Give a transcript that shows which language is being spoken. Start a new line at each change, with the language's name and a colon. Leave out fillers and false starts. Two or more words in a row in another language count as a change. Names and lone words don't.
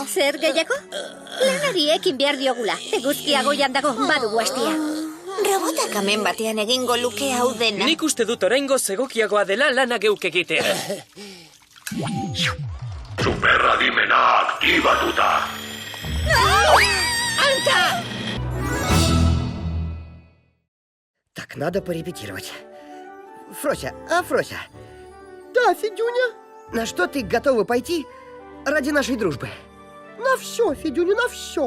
Basque: Zer gehiago? Lanari ekin behar diogula. Eguzkia goian dago, badugu hastia. Robotak amen batean egingo luke hau dena. Nik uste dut oraingo zegokiagoa dela lana geuk egitea. Superradimena aktibatuta. Anta!
Russian: Так, надо порепетировать. Фрося, Фрося? Да, Федюня? На что ты готова пойти ради нашей дружбы? На все, Федюня, на все.